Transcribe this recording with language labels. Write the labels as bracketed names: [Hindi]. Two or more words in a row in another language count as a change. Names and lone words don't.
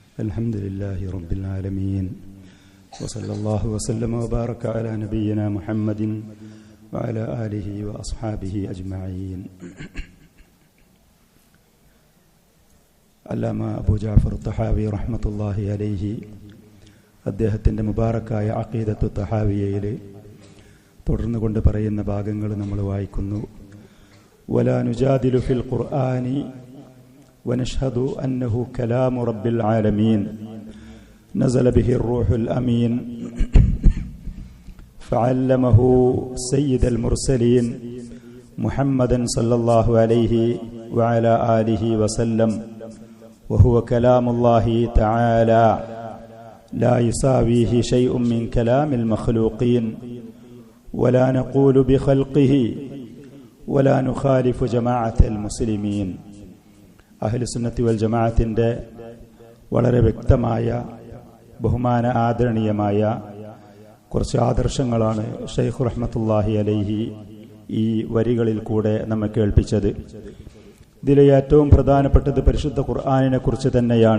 [Arabic] الحمد لله رب العالمين وصلى الله وسلم وبارك على نبينا محمد وعلى آله وأصحابه أجمعين. [Malayalam] അല്ലാമ അബൂ ജഅഫർ തഹാവി [Arabic] رحمة الله عليه [Malayalam] അദ്ദേഹത്തിൻ്റെ മുബാറക്കായ അഖീദത്തു തഹാവിയയിൽ തുടർന്നു കൊണ്ട് പറയുന്ന ഭാഗങ്ങൾ നമ്മൾ വായിക്കുന്നു. [Arabic] ولا نجادل في القرآن ونشهد أنه كلام رب العالمين نزل به الروح الأمين فعلمه سيد المرسلين محمدا صلى الله عليه وعلى آله وسلم وهو كلام الله تعالى لا يساويه شيء من كلام المخلوقين ولا نقول بخلقه ولا نخالف جماعة المسلمين. [Malayalam] അഹ്ലു സുന്നത്തി വൽ ജമാഅത്തിന്റെ വളരെ വ്യക്തമായ ബഹുമാന ആദരണീയമായ കുറച്ച് ആദർശങ്ങളാണ് ഷെയ്ഖ് [Arabic] رحمة الله عليه [Malayalam] ഈ വരികളിൽ കൂടെ നമ്മെ കേൾപ്പിച്ചത്. ഇതിലെ ഏറ്റവും പ്രധാനപ്പെട്ടത് പരിശുദ്ധ ഖുർആനിനെ കുറിച്ച് തന്നെയാണ്.